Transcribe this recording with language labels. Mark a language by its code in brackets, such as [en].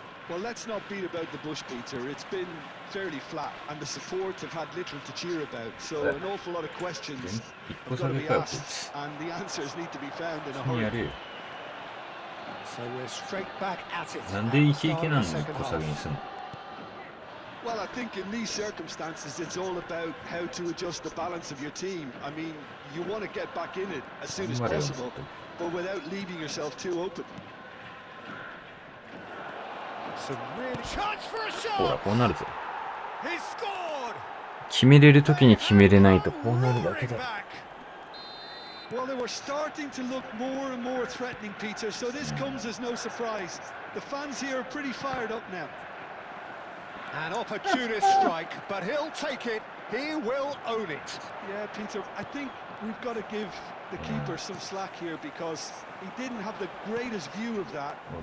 [en] Well, let's not beat about the bush, Peter. It's been fairly flat, and the support have had little to cheer about. So an awful lot of questions have got to be asked, and the answers need to be found in a [ja] にやるよ。 [en] So we're straight back at it. [ja] なんでイケイケなのに1個下げにすんの [en] Well, I think in these circumstances, it's all about how to adjust the balance of your team. I mean, you want to get back in it as soon as possible, but without leaving yourself too open. Some really chance for a [ja] ほら、 [en] shot. [ja] こうなるぞ。 [en] He scored. [ja] 決めれるときに決めれないとこうなるだけ [en] Roaring [ja] だ。 [en] back. Well, they were starting to look more and more threatening, Peter, so this comes as no surprise. The fans here are pretty fired up now. An opportunist strike, but he'll take it. He will own it. Yeah, Peter, I think we've got to give the keeper some slack here because he didn't have the greatest view of that.